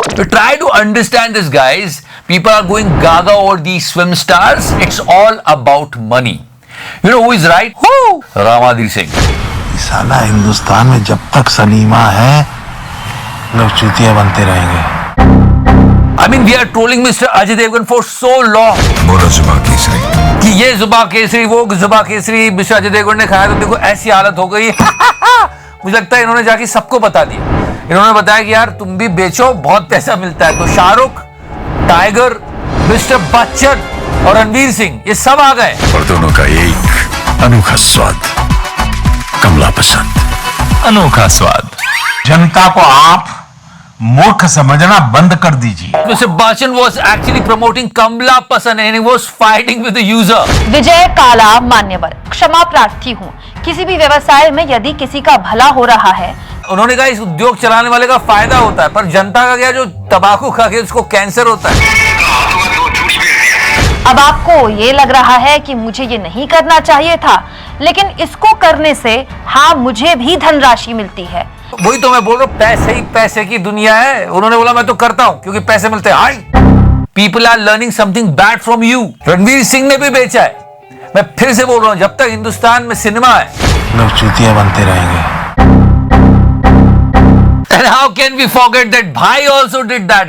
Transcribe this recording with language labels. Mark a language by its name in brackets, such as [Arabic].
[English] To try to understand this, guys, people are going gaga over these swim stars. It's all about money. You know who is right? Who? Ramadir Singh. [Hindi] साला हिंदुस्तान में जब तक सलीमा है लोग चूतिया बनते रहेंगे. [English] I mean, we are trolling Mr. Ajay Devgan for so long. [Hindi] बोलो जुबा केसरी. कि ये जुबा केसरी, वो जुबा केसरी Mr. अजय देवगन ने खाया, तो देखो ऐसी हालत हो गई. मुझे लगता है इन्होंने जाके सबको बता दिया. इन्होंने बताया कि यार तुम भी बेचो, बहुत पैसा मिलता है. तो शाहरुख, टाइगर, मिस्टर बच्चन और रणवीर सिंह, ये सब आ गए. और दोनों का एक अनोखा स्वाद. कमला पसंद. अनोखा स्वाद. जनता को आप मूर्ख समझना बंद कर दीजिए। [English] Mr. Bachchan was actually promoting Kamla Pasan and he was fighting with the user. [Hindi] विजय काला मान्यवर, क्षमा प्रार्थी हूँ। किसी भी व्यवसाय में यदि किसी का भला हो रहा है, उन्होंने कहा इस उद्योग चलाने वाले का फायदा होता है, पर जनता का क्या, जो तंबाकू खा के उसको कैंसर होता है। अब आपको ये लग रहा है कि मुझे ये नहीं करना चाहिए था, लेकिन इसको करने से हाँ मुझे भी धनराशि मिलती है। वही तो मैं बोल रहा हूँ, पैसे ही पैसे की दुनिया है। उन्होंने बोला मैं तो करता हूँ क्योंकि पैसे मिलते हैं। [English] People are learning something bad from you. [Hindi] Ranveer Singh ने भी बेचा है। मैं फिर से बोल रहा हूँ, जब तक हिंदुस्तान में सिनेमा है लोग चूतिया बनते रहेंगे। [English] And how can we forget that Bhai also did that?